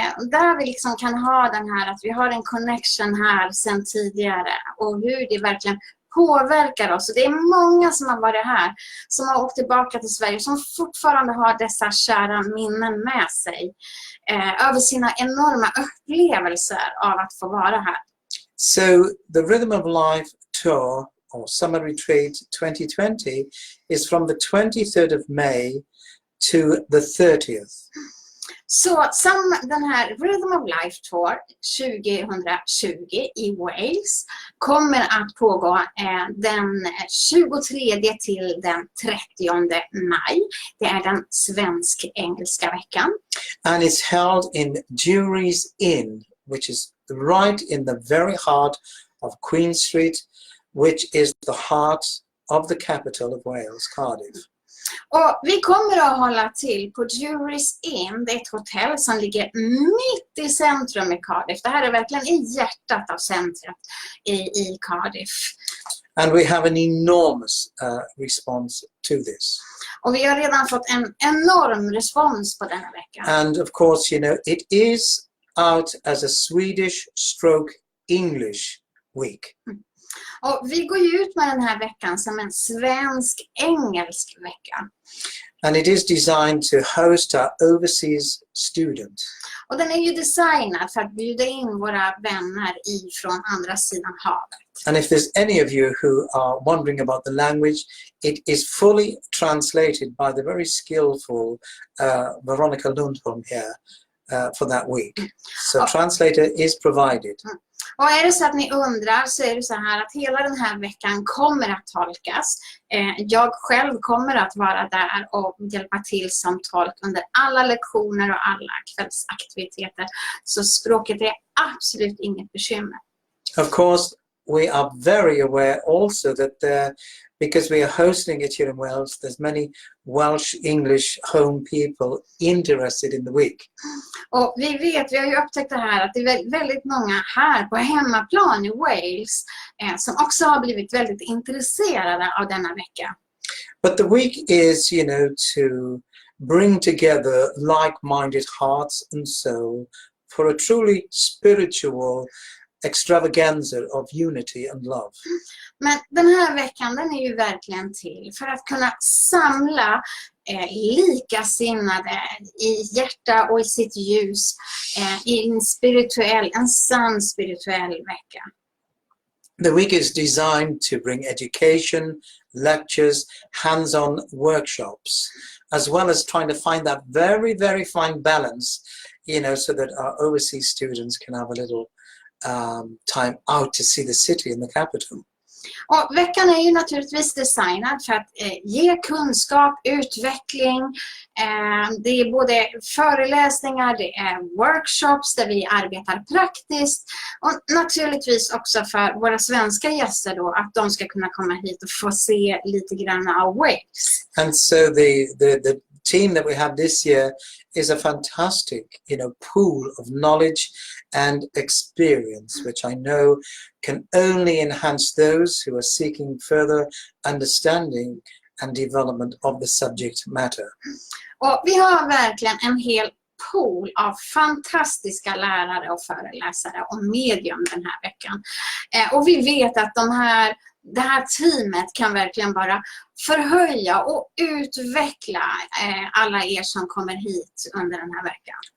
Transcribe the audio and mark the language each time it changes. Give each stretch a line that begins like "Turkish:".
Swedish: där vi liksom kan ha den här, att vi har en connection här sedan tidigare och hur det verkligen påverkar oss. Och det är många som har varit här, som har åkt tillbaka till Sverige, som fortfarande har dessa kära minnen med sig över sina enorma upplevelser av att få vara här.
English: So the Rhythm of Life Tour or Summer Retreat 2020 is from the 23rd of May to the 30th.
Swedish: Så den här Rhythm of Life Tour 2020 i Wales kommer att pågå den 23 till den 30 maj. Det är den svensk-engelska veckan.
English: And it's held in Jury's Inn, which is right in the very heart of Queen Street, which is the heart of the capital of Wales, Cardiff.
Swedish: Och vi kommer att hålla till på Jury's Inn. Det är ett hotell som ligger mitt i centrum i Cardiff. Det här är verkligen i hjärtat av centret i Cardiff.
English: And we have an enormous response to this.
Swedish: Och vi har redan fått en enorm respons på denna vecka.
English: And of course, it is out as a Swedish/English week.
Swedish: Och vi går ju ut med den här veckan som en svensk-engelsk vecka.
English: And it is designed to host our overseas students.
Swedish: Och den är ju designad för att bjuda in våra vänner ifrån andra sidan havet.
English: And if there's any of you who are wondering about the language, it is fully translated by the very skillful Veronica Lundholm here for that week. So translator is provided.
Swedish: Och är det så att ni undrar så är det så här att hela den här veckan kommer att tolkas. Jag själv kommer att vara där och hjälpa till som tolk under alla lektioner och alla kvällsaktiviteter. Så språket är absolut inget bekymmer.
English: Of course, we are very aware also that because we are hosting it here in Wales, there's many Welsh English home people interested in the week.
Swedish: Och vi har ju upptäckt det här att det är väldigt många här på hemmaplan i Wales som också har blivit väldigt intresserade av denna vecka.
English: But the week is, to bring together like-minded hearts and soul for a truly spiritual extravaganza of unity and love.
Swedish: Men den här veckan, den är ju verkligen till för att kunna samla likasinnade i hjärta och i sitt ljus i en sann spirituell vecka.
English: The week is designed to bring education, lectures, hands-on workshops, as well as trying to find that very, very fine balance, so that our overseas students can have a little time out to see the city and the capital.
Swedish: Och veckan är ju naturligtvis designad för att ge kunskap, utveckling. Det är både föreläsningar, det är workshops där vi arbetar praktiskt och naturligtvis också för våra svenska gäster då att de ska kunna komma hit och få se lite grann av Wales.
English: And so team that we have this year is a fantastic, pool of knowledge and experience, which I know can only enhance those who are seeking further understanding and development of the subject matter.
Swedish: Och vi har verkligen en hel pool av fantastiska lärare och föreläsare om medium den här veckan. Och vi vet att det här teamet kan verkligen bara förhöja och utveckla alla er som kommer hit under den här veckan.